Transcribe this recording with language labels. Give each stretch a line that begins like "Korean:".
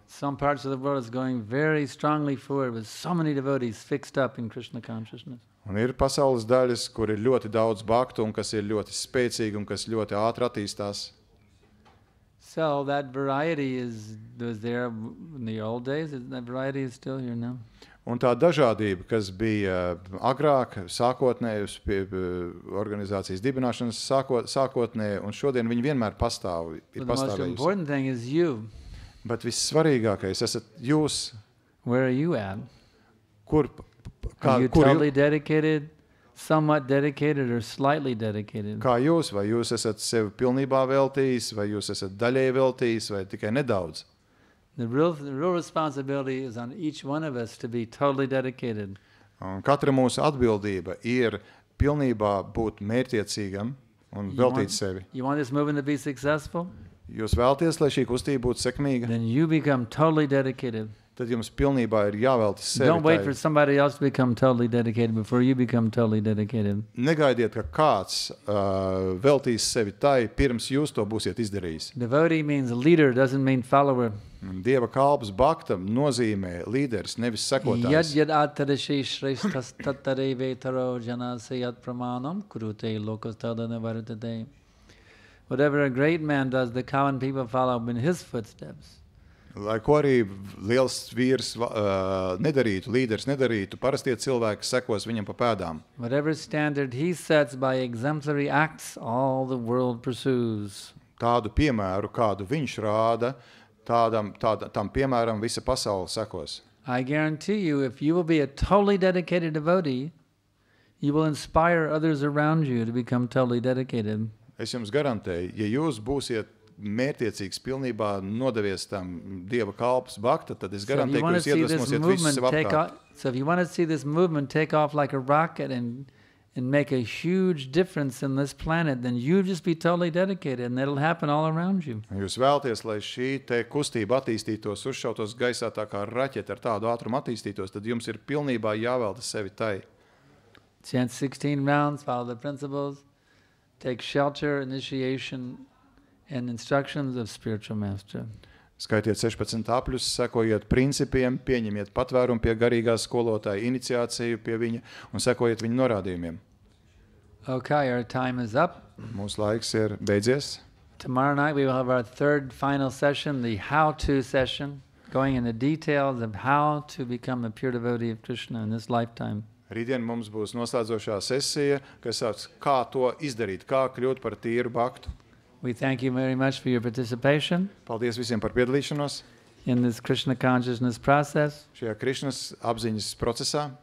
English: Some parts of the world is going very strongly forward with so many devotees fixed up in Krishna consciousness.
Latvian: Un ir pasaules daļas, kur ir ļoti daudz bhaktu, un kas ir ļoti spēcīgi, un kas ļoti ātri attīstās.
English: So that variety was there in the old days. That variety is still here now.
Latvian: Un tā dažādība, kas bija agrāk, sākotnēji pie organizācijas dibināšanas sākotnēji, un šodien viņi vienmēr pastāv, ir
English: But the most
Latvian: pastāvējusi.
English: important thing is you.
Latvian: Bet vissvarīgākais esat jūs.
English: Where are you at?
Latvian: Kā
English: Are you totally dedicated, somewhat dedicated, or slightly dedicated?
Latvian: vai jūs esat sevi pilnībā veltījis, vai jūs esat daļēji veltījis, vai tikai nedaudz?
English: The real responsibility is on each one of us to be totally dedicated.
Latvian: Un katra mūsu atbildība ir pilnībā būt mērķtiecīgam un veltīt sevi.
English: You want this movement to be successful?
Latvian: Jūs vēlties, lai šī kustība būtu sekmīga,
English: Then you become totally dedicated.
Latvian: tad jums pilnībā ir jāveltas sevi.
English: Don't wait for somebody else to become totally dedicated before you become totally dedicated.
Latvian: Negaidiet, ka kāds veltīs sevi tai, pirms jūs to būsiet izdarījis.
English: Devotee means leader, doesn't mean follower.
Latvian: Dieva kalps bhaktam nozīmē līderis, nevis
Sanskrit: Yad
Latvian: sekotājs.
Sanskrit: yad atarashi shreshtas tattare vetaro janase yad pramanam kurute lokas tadana vartate.
English: Whatever a great man does, the common people follow in his footsteps.
Latvian: Lai ko arī liels vīrs nedarītu, līderis nedarītu, parastie cilvēki sekos viņam pa pēdām.
English: Whatever standard he sets by exemplary acts, all the world pursues.
Latvian: Tādu piemēru, kādu viņš rāda, tam piemēram visa pasaule sekos.
English: I guarantee you, if you will be a totally dedicated devotee, you will inspire others around you to become totally dedicated.
Latvian: Es jums garantēju, ja jūs būsiet mērķtiecīgs, pilnībā nodevies tam Dieva kalps bhakta, tad es garantēju, ka jūs iedvesmosiet visus sev apkārt.
English: So if you want to see this movement take off like a rocket and make a huge difference in this planet, then you just be totally dedicated and it'll happen all around you.
Latvian: Jūs vēlties, lai šī te kustība attīstītos, uzšautos gaisā tā kā raķete ar tādu ātrumu attīstītos, tad jums ir pilnībā jāvelta sevi tai.
English: Chant 16 rounds, follow the principles, take shelter, initiation, and instructions of spiritual master.
Latvian: Skaitiet 16 apļus, sekojiet principiem, pieņemiet patvērumu pie garīgā skolotāja, iniciāciju pie viņa un sekojiet viņa norādījumiem.
English: Okay, our time is up.
Latvian: Mūsu laiks ir beidzies.
English: Tomorrow night we will have our third final session, the how-to session, going into details of how to become a pure devotee of Krishna in this lifetime.
Latvian: Rītdien mums būs noslēdzošā sesija, kas sauc, kā to izdarīt, kā kļūt par tīru baktu.
English: We thank you very much for your participation
Latvian: Paldies visiem par piedalīšanos
English: in this Krishna consciousness process.
Latvian: šajā Krišnas apziņas procesā.